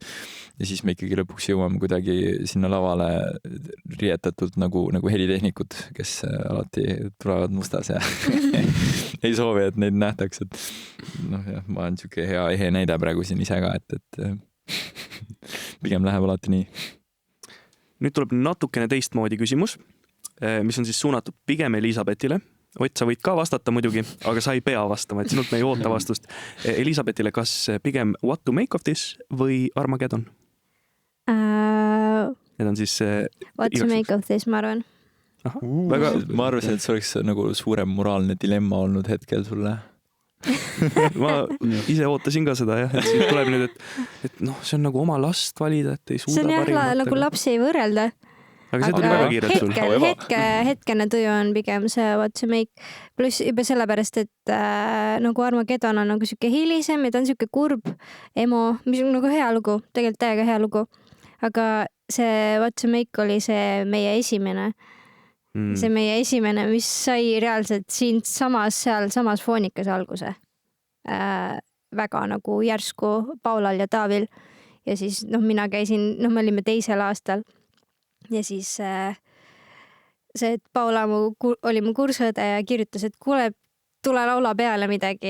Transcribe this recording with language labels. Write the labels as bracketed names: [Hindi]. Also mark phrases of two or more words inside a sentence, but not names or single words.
[Estonian] Ja siis me ikkagi lõpuks jõuame kuidagi sinna lavale riietatult nagu helitehnikud, kes alati tulevad mustas ja ei soovi, et neid nähtaks, et jah, ma olen siuke hea ehe näide praegu siin ise ka, et pigem läheb alati nii. Nüüd tuleb natukene teistmoodi küsimus, mis on siis suunatud pigem Elisabethile. Ott, sa võid ka vastata muidugi, aga sa ei pea vastama, et sinult me ei oota vastust. Elisabethile, kas pigem What to make of this või Armageddon? Need on siis... What to make of this, ma arvan. Ma arvasin, et see oleks nagu suurem moraalne dilemma olnud hetkel sulle. Ma ise ootasin ka seda jah, et siin tuleb nüüd, et see on nagu oma last valida, et ei suuda parimat. See on jah, nagu lapsi ei võrrelda. Aga see tuli väga kiirelt sul. Hetkene tuju on pigem see What to make. Pluss juba sellepärast, et nagu Armageddon on nagu siuke hilisem ja ta on siuke kurb emo, mis on nagu hea lugu, tegelikult täiega hea lugu. Aga see What to make oli see meie esimene. See meie esimene, mis sai reaalselt siin samas foonikas alguse. Väga nagu järsku Paulal ja Taavil. Ja siis mina käisin, me olime 2. aastal. Ja siis see, et Paula oli mu kursõde ja kirjutas, et kuule, tule laula peale midagi